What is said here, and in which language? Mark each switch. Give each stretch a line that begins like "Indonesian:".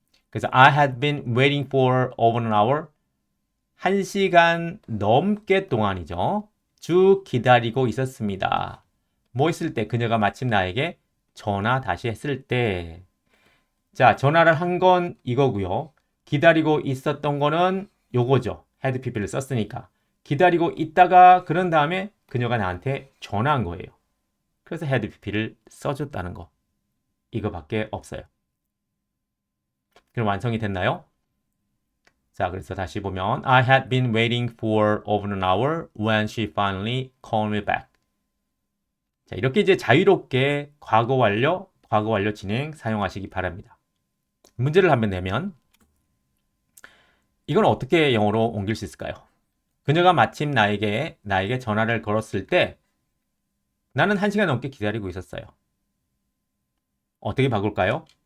Korean: 그래서
English: I had been waiting for over an hour.
Korean: 1시간 넘게 동안이죠. 쭉 기다리고 있었습니다. 뭐 했을 때? 그녀가 마침 나에게 전화 다시 했을 때. 자, 전화를 한 건 이거고요. 기다리고 있었던 거는 요거죠. had pp를 썼으니까. 기다리고 있다가 그런 다음에 그녀가 나한테 전화한 거예요. 그래서 had pp를 써줬다는 거. 이거밖에 없어요. 그럼 완성이 됐나요? 자, 그래서 다시 보면
English: I had been waiting for over an hour when she finally called me back.
Korean: 자, 이렇게 이제 자유롭게 과거 완료 진행 사용하시기 바랍니다. 문제를 한번 내면 이건 어떻게 영어로 옮길 수 있을까요? 그녀가 마침 나에게 전화를 걸었을 때 나는 1시간 넘게 기다리고 있었어요. 어떻게 바꿀까요?